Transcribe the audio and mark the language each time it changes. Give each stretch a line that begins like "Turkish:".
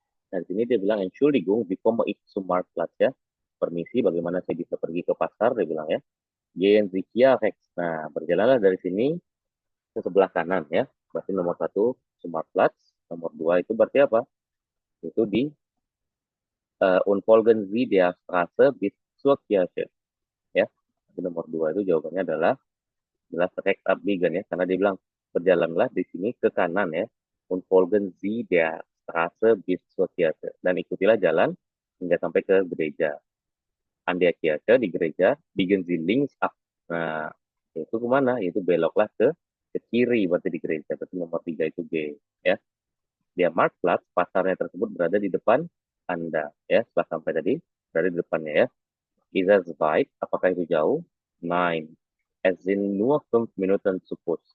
Indonesian: Nah, di sini dia bilang
German: Entschuldigung, wie komme ich zum Marktplatz
Indonesian: ya. Permisi, bagaimana saya bisa pergi ke pasar, dia bilang ya.
German: Gehen Sie hier rechts.
Indonesian: Nah, berjalanlah dari sini ke sebelah kanan ya. Berarti nomor 1
German: zum Marktplatz,
Indonesian: nomor 2 itu berarti apa? Itu di
German: und folgen Sie der Straße bis zur Kirche.
Indonesian: Ya. Jadi nomor 2 itu jawabannya adalah jelas
German: rechts abbiegen
Indonesian: ya, karena dia bilang berjalanlah di sini ke kanan ya.
German: Und folgen Sie der Straße bis zur Kirche.
Indonesian: Dan ikutilah jalan hingga sampai ke gereja.
German: An der Kirche,
Indonesian: di gereja,
German: biegen Sie links ab.
Indonesian: Nah, itu kemana? Itu beloklah ke kiri, berarti di gereja. Berarti nomor 3 itu B. Ya. Dia Marktplatz, pasarnya tersebut berada di depan Anda. Ya, setelah sampai tadi, berada di depannya ya.
German: Ist es weit?
Indonesian: Apakah itu jauh?
German: Nein. Es sind nur 5 Minuten zu Fuß.